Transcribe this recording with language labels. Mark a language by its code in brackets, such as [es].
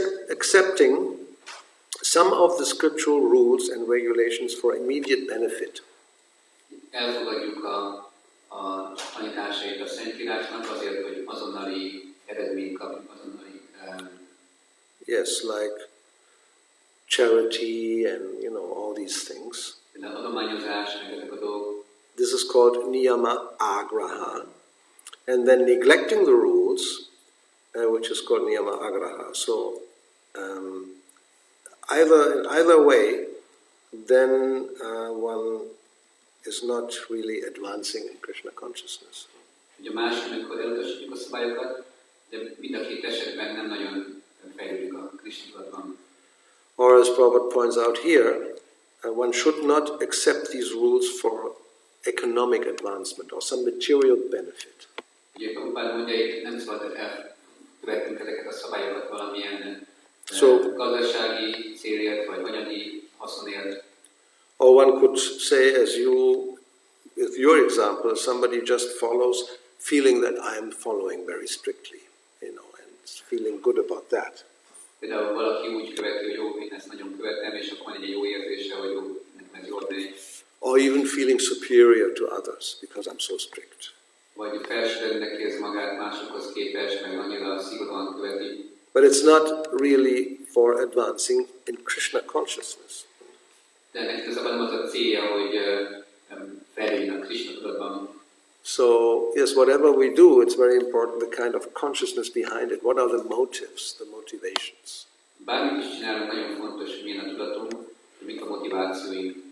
[en] Accepting some of the scriptural rules and regulations for immediate benefit. [hu] Elfogadjuk a tanításait a Szentírásnak azért, hogy azonnali eredményt kapjunk, azonnali... [en] Yes, like charity and, all these things. [hu] Például adományozás, meg ezek a dolgok. [en] This is called niyama agraha. And then neglecting the rules, which is called niyama agraha. So, either way, then one is not really advancing in Krishna consciousness. [hu] Ugye másik, amikor elutasítjuk a szabályokat, de mind a két esetben nem nagyon fejlődik a Krishna tudatban. [en] Or as Prabhupada points out here, one should not accept these rules for economic advancement or some material benefit. [hu] Ugye Prabhupada mondja, itt nem szabad elkövetnünk ezeket a szabályokat valamilyen gazdasági célért, vagy anyagi haszonért. [en] Or one could say, as with your example, somebody just follows, feeling that I am following very strictly, and feeling good about that. [hu] Például valaki úgy követi, hogy jó, én ezt nagyon követem, és akkor van egy jó érzése, hogy jó, nekem ez jól megy. [en] Or even feeling superior to others because I'm so strict. [hu] Vagy felsőbbnek érzi magát másokhoz képest, meg annyira szigorúan követi. [en] But it's not really for advancing in Krishna consciousness. [hu] De ennek igazából nem az a célja, hogy fejlődjön a Krishna tudatban. [en] So, yes, whatever we do, it's very important the kind of consciousness behind it. What are the motives, the motivations? [hu] Bármit is csinálunk, nagyon fontos, hogy milyen a tudatunk, hogy mik a motivációink.